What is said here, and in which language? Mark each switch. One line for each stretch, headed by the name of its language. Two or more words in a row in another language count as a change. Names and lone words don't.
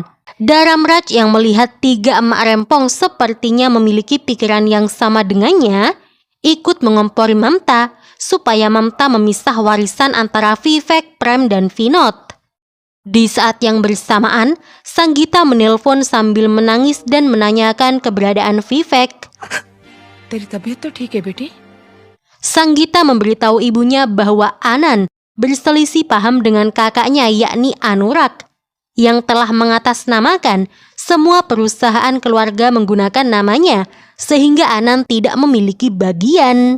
Indonesian: Dharamraj yang melihat 3 emak rempong sepertinya memiliki pikiran yang sama dengannya, ikut mengompori Mamta supaya Mamta memisah warisan antara Vivek, Prem dan Vinod. Di saat yang bersamaan, Sanggita menelpon sambil menangis dan menanyakan keberadaan Vivek.
Hindi: तेरी तबीयत तो ठीक है बेटी?
Indonesian: Sanggita memberitahu ibunya bahwa Anand berselisih paham dengan kakaknya yakni Anurag yang telah mengatasnamakan semua perusahaan keluarga menggunakan namanya sehingga Anand tidak memiliki bagian.